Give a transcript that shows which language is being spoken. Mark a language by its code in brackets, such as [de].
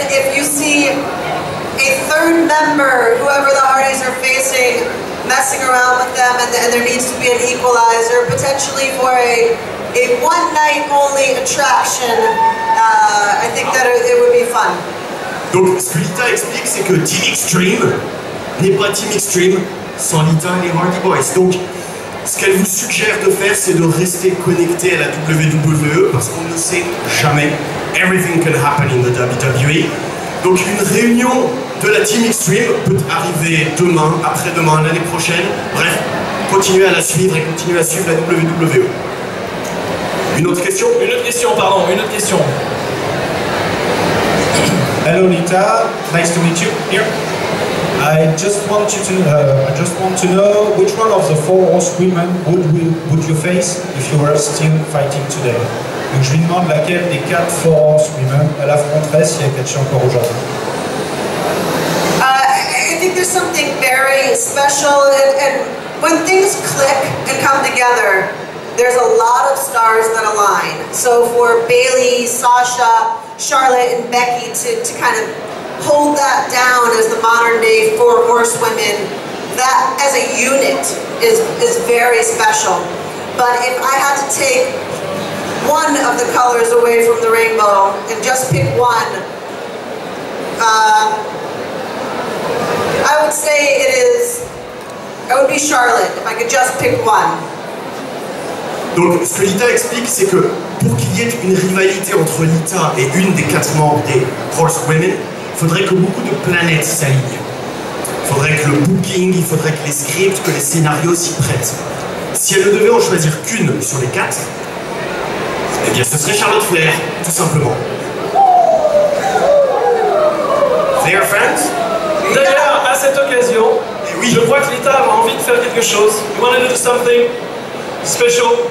[en] If you see a third member, whoever the Hardys are facing, messing around with them, and there needs to be an equalizer, potentially for a one-night only attraction, I think that it would be fun. [fr] Donc ce que Lita explique, c'est que Team Extreme n'est pas Team Extreme sans Lita et les Hardy Boys. Donc Ce qu'elle vous suggère de faire, c'est de rester connecté à la WWE parce qu'on ne sait jamais. [en] Everything can happen in the WWE. [fr] Donc une réunion de la Team Extreme peut arriver demain, après-demain, l'année prochaine. Bref, continuez à la suivre et continuez à suivre la WWE. Une autre question? Une autre question, pardon, une autre question. [en] Hello Lita, nice to meet you here. I just want to know which one of the 4 horsewomen would you face if you were still fighting today. [fr] Donc je lui demande laquelle des 4 horsewomen elle affronterait si elle catchait encore aujourd'hui. [en] I think there's something very special, and when things click and come together, there's a lot of stars that align. So for Bailey, Sasha, Charlotte, and Becky to kind of hold that down as the modern day 4 horsewomen, that as a unit is very special. But if I had to take one of the colors away from the rainbow and just pick one, I would say it would be Charlotte, if I could just pick one. [fr] Donc ce que Lita explique, c'est que pour qu'il y ait une rivalité entre Lita et une des 4 membres des Horsewomen, il faudrait que beaucoup de planètes s'alignent. Il faudrait que le booking, il faudrait que les scripts, que les scénarios s'y prêtent. Si elle ne devait en choisir qu'une sur les 4, eh bien ce serait Charlotte Flair, tout simplement. [en] They are friends? [fr] D'ailleurs, à cette occasion, oui. Je crois que Lita a envie de faire quelque chose. [en] You want to do something special?